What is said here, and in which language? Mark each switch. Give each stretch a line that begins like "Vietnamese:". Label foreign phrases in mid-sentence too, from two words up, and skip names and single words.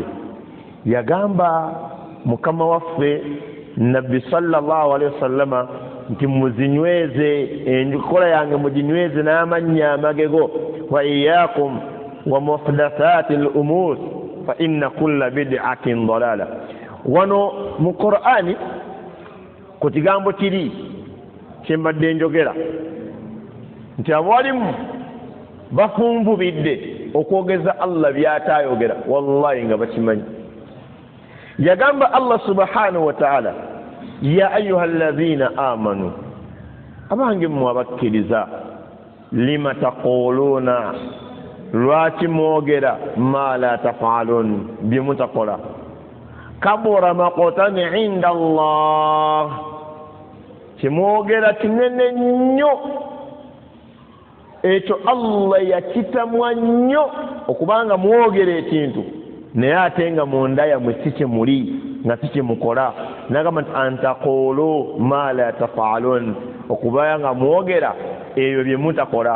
Ganda: Yagamba Mukama waffe Nabbi
Arabic: صلى الله عليه وسلم
Ganda: nti muzinyweze enkola yange muginyweze n'amannya amagego.
Arabic: وإياكم ومحدثات الأمور فإن كل بدعة ضلالة.
Ganda: Wano mu Qur'ani ku kigambo kiri kyembadde njogera nti abalimu bafunvubidde okwogeza Allah by'ataayogera wallahi nga bakimanyi. Yagamba Allah
Arabic: سبحانه وتعالى يا أيها الذين آمنوا
Ganda: abange mmwe abakkiriza
Arabic: لم تقولون
Ganda: lwaki mwogera
Arabic: ما لا تفعلون
Ganda: byemutakola
Arabic: كبر مقتا عند الله
Ganda: kimwogera kinene nnyo ekyo Allah yakitamwa nnyo okubanga mwogera ekintu naye ate nga munda yammwe si kyemuli nga si kyemukola. Nagamba nti
Arabic: أن تقولوا ما لا تفعلون
Ganda: okubanga nga mwogera ebyo byemutakola.